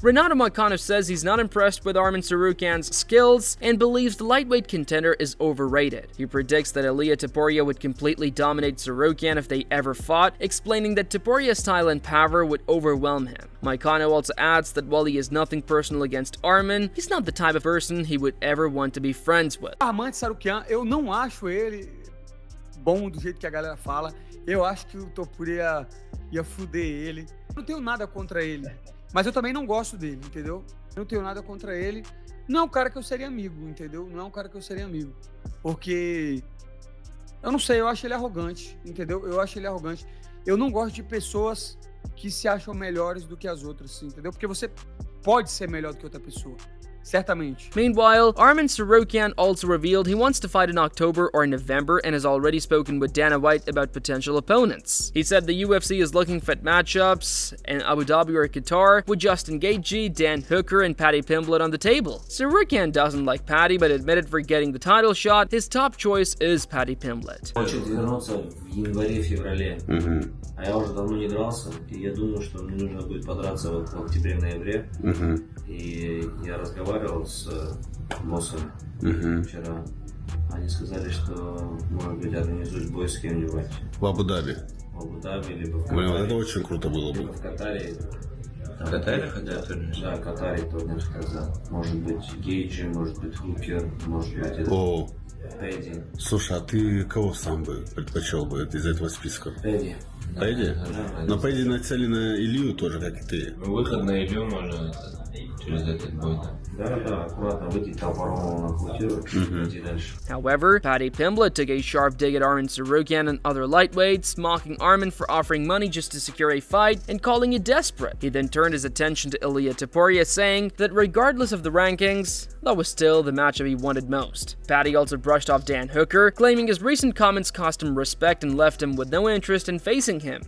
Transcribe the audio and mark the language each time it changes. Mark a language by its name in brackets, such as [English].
[English] Renato Moicano says he's not impressed with Arman Tsarukyan's skills and believes the lightweight contender is overrated. He predicts that Ilia Topuria would completely dominate Tsarukyan if they ever fought, explaining that Topuria's style and power would overwhelm him. Moicano also adds that while he has nothing personal against Arman, he's not the type of person he would ever want to be friends with. [Portuguese] Arman Tsarukyan, eu não acho ele bom do jeito que a galera fala. Eu acho que o Topuria ia fuder ele. Eu não tenho nada contra ele, mas eu também não gosto dele, entendeu? Eu não tenho nada contra ele. Não é um cara que eu seria amigo, entendeu? Não é um cara que eu seria amigo. Porque, eu não sei, eu acho ele arrogante, entendeu? Eu acho ele arrogante. Eu não gosto de pessoas que se acham melhores do que as outras, entendeu? Porque você pode ser melhor do que outra pessoa. Certamente. [English] Meanwhile, Arman Tsarukyan also revealed he wants to fight in October or November and has already spoken with Dana White about potential opponents. He said the UFC is looking for matchups in Abu Dhabi or Qatar with Justin Gaethje, Dan Hooker, and Paddy Pimblett on the table. Tsarukyan doesn't like Paddy but admitted for getting the title shot, his top choice is Paddy Pimblett. [Russian] Хочет вернуться в январе-феврале. А я уже давно не дрался, и я думаю, что мне нужно будет подраться в октябре-ноябре. И я разговаривал с боссами вчера. Они сказали, что, может быть, организуют бой с кем-нибудь. В Абу-Даби. В Абу-Даби, либо в Катаре. Блин, это очень круто было бы. Либо в Катаре. В Катаре хотят? Да, в Катаре турнир сказал. Может быть, Гейджи, может быть, Хукер, может быть, это Пэдди. Слушай, а ты кого сам бы предпочел бы из этого списка? Пэдди. Пэдди? Но Пэдди нацелен на Илью тоже, как и ты. Выход на Илью можно через этот бой. Да, аккуратно выйти топором на хутиру, идти дальше. [English] However, Paddy Pimblett took a sharp dig at Arman Tsarukyan and other lightweights, mocking Arman for offering money just to secure a fight and calling it desperate. He then turned his attention to Ilia Topuria, saying that regardless of the rankings, that was still the matchup he wanted most. Paddy also brushed off Dan Hooker, claiming his recent comments cost him respect and left him with no interest in facing him.